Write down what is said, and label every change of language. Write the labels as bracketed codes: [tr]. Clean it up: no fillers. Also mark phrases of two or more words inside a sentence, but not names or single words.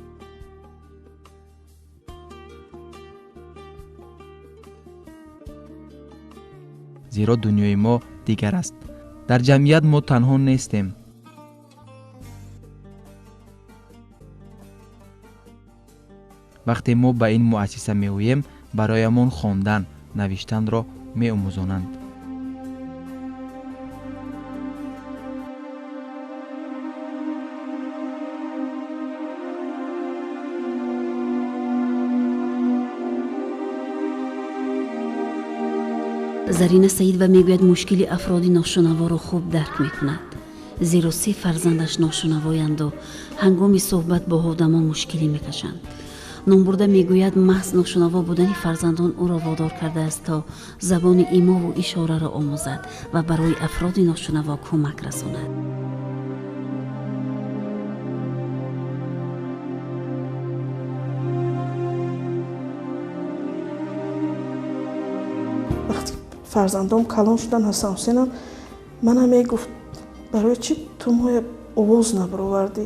[fa] زیرا دنیای ما دیگر است. در جمعیت ما تنها نیستیم. وقتی ما به این مؤسسه می آییم برایمان خواندن، نوشتن را می آموزانند. [tg] зарина саидова мегӯяд мушкили афроди ношунаворо хуб дарк мекунад, зеро 3 фарзандаш ношунавоянду ҳангоми суҳбат бо одамон мушкилӣ мекашанд. номбурда мегӯяд маҳз ношунаво будани фарзандон ӯро водор кардааст то забони имову ишораро омӯзад ва барои афроди ношунаво кӯмак расонад. [fa] فرزندام کلان شدن. حسن حسینم منم میگفت برای چی تو مای آواز نبروردی؟